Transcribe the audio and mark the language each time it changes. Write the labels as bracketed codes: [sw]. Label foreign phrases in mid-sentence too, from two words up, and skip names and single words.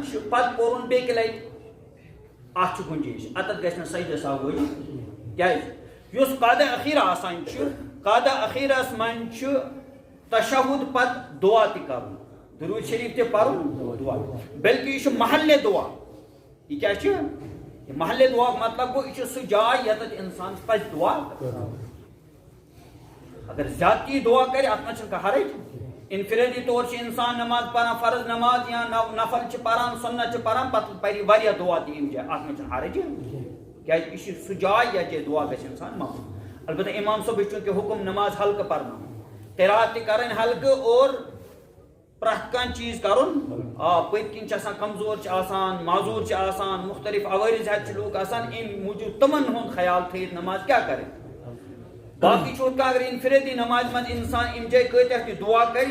[ks] چھُ پتہٕ پوٚرُن بیٚکہِ لٹہِ اتھ چھُ گُنجٲیش اتتھ گژھِ نہٕ سجدٕ سہو واجب کیٛازِ یُس قعدہ اخیرہ آسان چھُ قعدہ اخیرس منٛز چھُ تشہد پتہٕ دعا تہِ کرُن درود شریف تہِ پرُن دعا بلکہ یہ چھُ محلِ دعا یہ کیا چھُ یہ محلِ دعا مطلب گوٚو یہ چھُ سُہ جاے ییٚتٮ۪تھ انسانس پزِ دعا اگر زیادتی دعا کرِ اتھ منٛز چھُنہٕ کانٛہہ حرج انفرادی طور چھُ انسان نماز پران فرض نماز یا نفل چھُ پران سنت چھُ پران پتہٕ پرِ واریاہ دعا تہِ ییٚمہِ جایہِ اتھ منٛز چھُنہٕ حرج کیازِ یہِ چھُ سُہ جاے یتھ جایہِ دعا گژھِ انسان مقبول البتہ امام صٲبٕچ چوٗنٛکہِ حُکم نماز ہلکہٕ پرناوُن قرات تہِ کرٕنۍ ہلکہٕ اور پرٛٮ۪تھ کانٛہہ چیٖز کرُن پٔتۍ کِنۍ چھِ آسان کمزور چھِ آسان معذوٗر چھِ آسان مختلف عوٲرض ہٮ۪تھ چھِ لوٗکھ آسان امہِ موٗجوٗب تِمن ہُنٛد خیال تھٲیِتھ نماز کیٛاہ کرِ باقٕے چھُ ہُتھ کٔنۍ اگر انفرٲدی نمازِ منٛز انسان امہِ جایہِ کۭتیاہ تہِ دعا کرِ